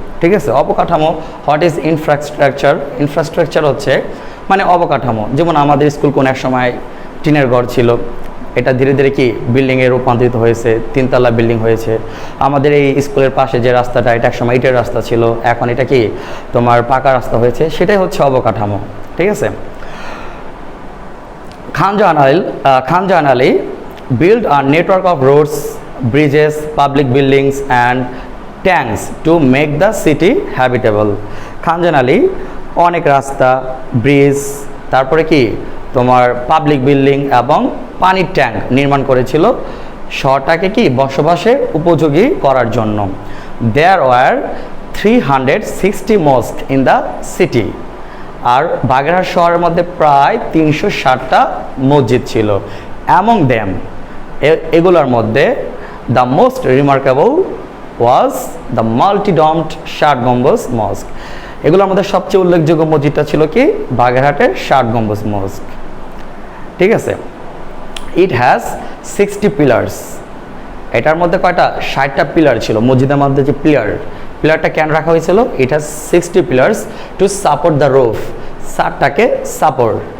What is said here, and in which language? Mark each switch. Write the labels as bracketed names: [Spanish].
[Bangla] ঠিক আছে, অবকাঠামো [English] What is infrastructure? [Bangla] ইনফ্রাস্ট্রাকচার হচ্ছে মানে অবকাঠামো। যেমন আমাদের স্কুল কোন এক সময় টিনের ঘর ছিল, এটা ধীরে ধীরে কি বিল্ডিংয়ে রূপান্তরিত হয়েছে, 3তলা বিল্ডিং হয়েছে। আমাদের এই স্কুলের পাশে যে রাস্তাটা, এটা একসময় ইটের রাস্তা ছিল, এখন এটা কি তোমার পাকা রাস্তা হয়েছে, সেটাই হচ্ছে অবকাঠামো। [English] ঠিক আছে, Khan Jahan Ali built a network of roads, bridges, public buildings and tanks to make the city habitable. [Bangla] খান জাহান আলী অনেক রাস্তা, ব্রিজ, তারপরে কি তোমার পাবলিক বিল্ডিং এবং পানির ট্যাঙ্ক নির্মাণ করেছিল শহরটাকে কি বসবাসের উপযোগী করার জন্য। [English] There were 360 mosques in the city. [Bangla] আর বাগেরহাট শহরের মধ্যে প্রায় 360টা মসজিদ ছিল। [English] Among them, [Bangla] এগুলোর মধ্যে [English] the most remarkable was the multi-domed Shat Gambuj mosque. [Bangla] এগুলোর মধ্যে সবচেয়ে উল্লেখযোগ্য মসজিদটা ছিল কি বাগেরহাটের ষাট গম্বুজ মস্ক। ঠিক আছে, [English] It has 60 pillars. [Bangla] এটার মধ্যে কয়টা? 60টা পিলার ছিল। মসজিদের মধ্যে যে পিলারটা কেন রাখা হয়েছিল? [English] It has 60 pillars to support the roof. [Bangla] ছাদটাকে support